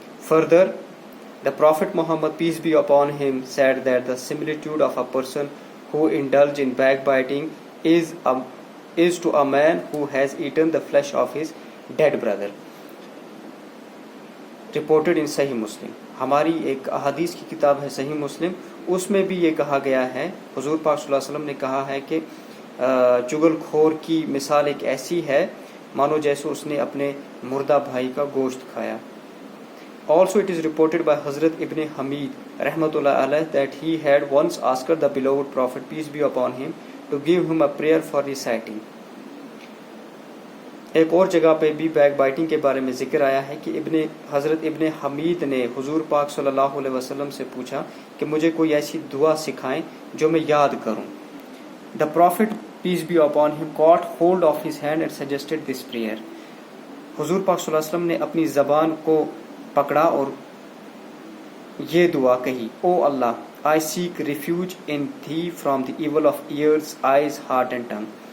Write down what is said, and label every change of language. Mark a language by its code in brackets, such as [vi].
[en] Further, the Prophet Muhammad, peace be upon him, said that the similitude of a person who indulges in backbiting is to a man who has eaten the flesh of his dead brother. Reported in Sahih Muslim. [hi] हमारी एक अहादीस की किताब है सही मुस्लिम, उसमें भी ये कहा गया है, हुजूर पाक सल्लल्लाहु अलैहि वसल्लम ने कहा है कि चुगलखोर की मिसाल एक ऐसी है मानो जैसे उसने अपने मुर्दा भाई का गोश्त खाया. [en] Also it is reported by Hazrat Ibn Hamid rahmatullah alayh that he had once asked the beloved Prophet, peace be upon him, to give him a prayer for reciting. [hi] एक और जगह पे भी बैकबाइटिंग के बारे में जिक्र आया है कि हज़रत इब्न हमीद ने हुजूर पाक सल्लल्लाहु अलैहि वसल्लम से पूछा कि मुझे कोई ऐसी दुआ सिखाएं जो मैं याद करूं. [en] The Prophet, peace be upon him, caught hold of his hand and suggested this prayer. [hi] हुजूर पाक सल्लल्लाहु अलैहि वसल्लम ने अपनी ज़बान को पकड़ा और ये दुआ कही, ओ अल्लाह, [en] I seek refuge in thee from the evil of ears, eyes, heart and tongue.